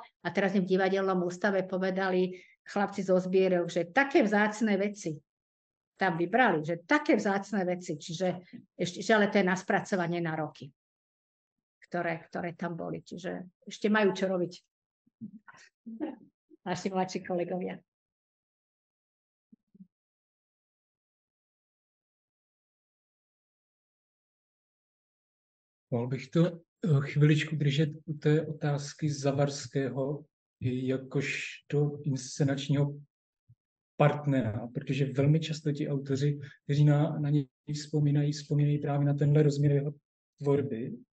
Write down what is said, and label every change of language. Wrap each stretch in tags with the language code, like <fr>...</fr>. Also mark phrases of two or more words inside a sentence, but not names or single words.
<sk>A teraz im v divadelnom ústave povedali chlapci zo zbierok, že také vzácne veci tam vybrali, že také vzácne veci, čiže ešte, ale to je na spracovanie na roky, ktoré tam boli. Čiže ešte majú čo robiť naši mladší kolegovia.</sk> <cs>Mohl bych to chviličku držet u té otázky Zavarského jakožto inscenačního partnera, protože velmi často ti autoři, kteří na něj vzpomínají právě na tenhle rozměr jeho tvorby.</cs>